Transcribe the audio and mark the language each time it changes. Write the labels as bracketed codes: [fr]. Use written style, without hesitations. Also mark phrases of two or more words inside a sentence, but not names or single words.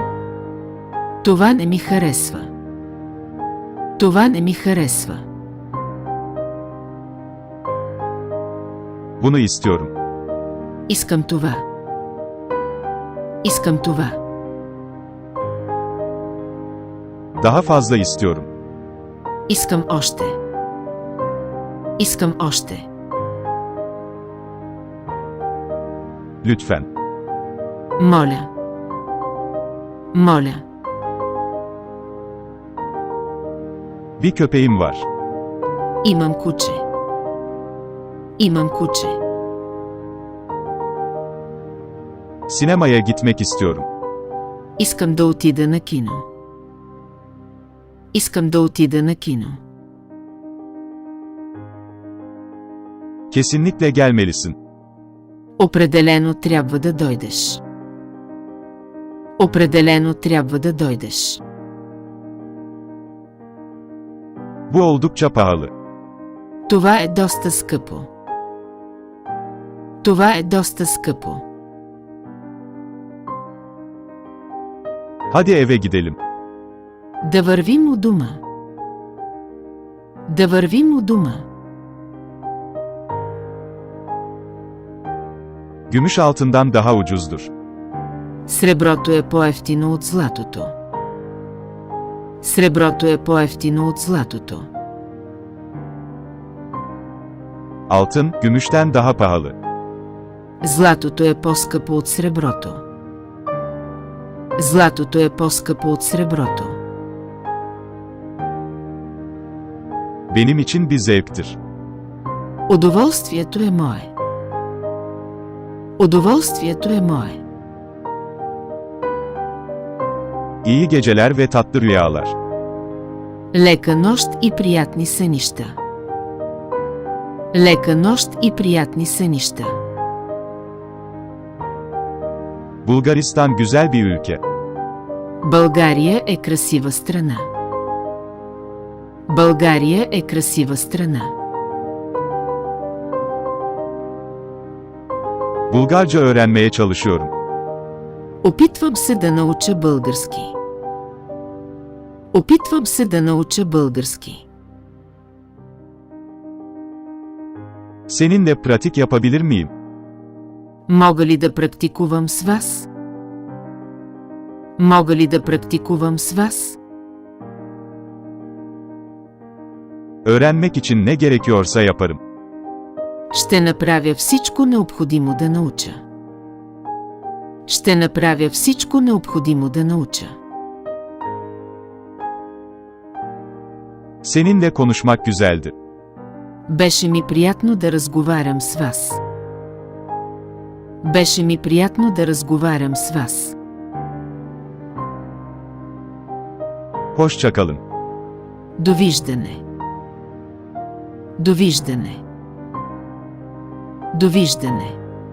[bg] Това не ми харесва. Това не ми харесва. [tr] Bunu istiyorum. [bg] Искам това. Искам това. [tr] Daha fazla istiyorum. [bg] Искам още. Искам още. [tr] Lütfen. [bg] Моля. Моля. [tr] Bir köpeğim var. [bg] Имам куче. Имам куче. [tr] Sinemaya gitmek istiyorum. [bg] Искам да отида на кино. Искам да отида на кино. [tr] Kesinlikle gelmelisin. [bg] Определено трябва да дойдеш. Определено трябва да дойдеш. [tr] Bu oldukça pahalı. [bg] Това е доста скъпо. Това е доста скъпо. [tr] Hadi eve gidelim. [bg] Да вървим у дома. Да вървим у дома. [tr] Gümüş altından daha ucuzdur. [bg] Среброто е по-евтино от златото. Среброто е по-евтино от златото. [tr] Altın, gümüşten daha pahalı. [bg] Златото е по-скъпо от среброто. Златото е по-скъпо от среброто. [tr] Benim için bir zevktir. [bg] Удоволствието е мое. Удоволствието е мое. [tr] İyi geceler ve tatlı rüyalar. [bg] Лека нощ и приятни сънища. Лека нощ и приятни сънища. [tr] Bulgaristan güzel bir ülke. [bg] България е красива страна. България е красива страна. [tr] Bulgarca öğrenmeye çalışıyorum. [bg] Опитвам се да науча български. Опитвам се да науча български. [tr] Seninle pratik yapabilir miyim? [bg] Мога ли да практикувам с вас? Мога ли да практикувам с вас? [tr] Öğrenmek için ne gerekiyorsa yaparım. [bg] Ще направя всичко необходимо да науча. Ще направя всичко необходимо да науча. [tr] Seninle konuşmak güzeldi. [bg] Беше ми приятно да разговарям с вас. Беше ми приятно да разговарям с вас. [tr] Hoşça kalın. [bg] Довиждане. Довиждане. Довиждане.